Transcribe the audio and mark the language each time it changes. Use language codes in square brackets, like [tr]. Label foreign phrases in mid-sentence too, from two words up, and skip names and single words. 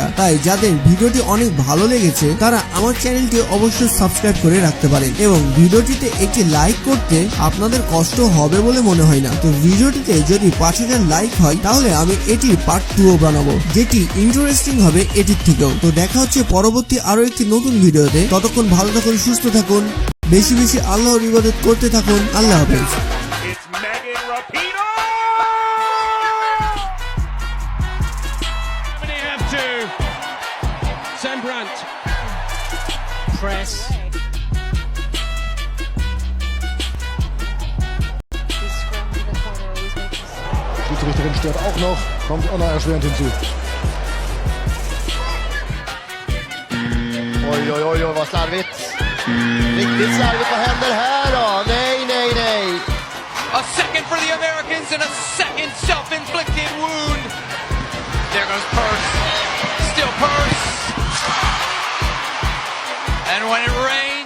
[bn] তাই যাদের ভিডিওটি অনেক ভালো লেগেছে তারা আমার চ্যানেলটি অবশ্যই সাবস্ক্রাইব করে রাখতে পারেন, এবং ভিডিওটিতে একটি লাইক করতে আপনাদের কষ্ট হবে বলে মনে হয় না। তো ভিডিওটিতে যদি 5000 লাইক হয় তাহলে আমি এটির পার্ট 2 বানাবো, যেটি ইন্টারেস্টিং হবে এটির থেকেও। তো দেখা হচ্ছে পরবর্তী আরো একটি নতুন ভিডিওতে। ততক্ষণ ভালো থাকুন, সুস্থ থাকুন, বেশি বেশি আল্লাহর ইবাদত করতে থাকুন। আল্লাহ হাফেজ। Sembrant press. [de] Schiedsrichterin stört auch noch, kommt auch noch erschwerend hinzu. [sv] Oj, oj, oj, oj, vad slarvigt. Riktigt slarvigt. Vad händer här då? Nej, nej, nej. [en] A second for the Americans and a second self-inflicted wound. There goes Purse. Still Purse. And when it rains.